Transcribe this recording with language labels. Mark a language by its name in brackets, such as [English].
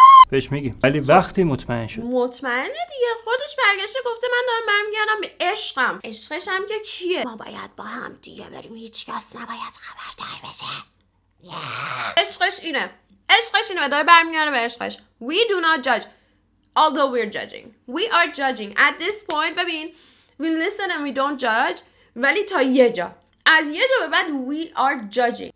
[Persian] بهش میگیم ولی وقتی مطمئن شد. مطمئنه دیگه، خودش برگشته گفته من دارم برمیگردم به عشقم. عشقش هم که کیه؟ ما باید با هم دیگه بریم، هیچ کس نباید خبردار بشه. عشقش اینه داره برمیگرده به عشقش. [English] We do not judge although we're judging. We are judging at this point. [Persian] ببین [English] we listen and we don't judge [Persian] ولی تا یه جا، از یه جا به بعد [English] we are judging.